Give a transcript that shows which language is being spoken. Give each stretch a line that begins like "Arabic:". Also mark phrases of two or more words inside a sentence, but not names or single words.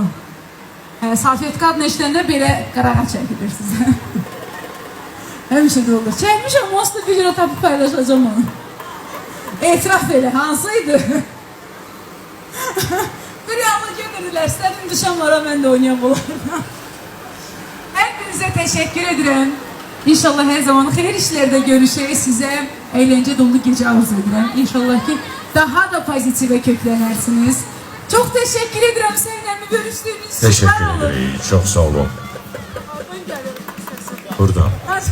Azerbaijani: Salfetka adını eşidəndə belə qarağa çəkilir sizə. Həmişə də olur. Çəkmişəm, onsuz bir gün tapıb paylaşacağım onu. Etiraf elə, hansıydı? Bir yanlı gedirdiler, istədim düşənlara mən də oynayam onlarla.
Turkish: Hepinize teşekkür ederim. İnşallah her zaman hayır işlerde görüşürüz. Size eğlence dolu gece arzu ederim. İnşallah ki daha da pozitife köklenersiniz. Çok teşekkür ederim seninle görüştüğünüz için. Teşekkür ederim. Çok sağ olun.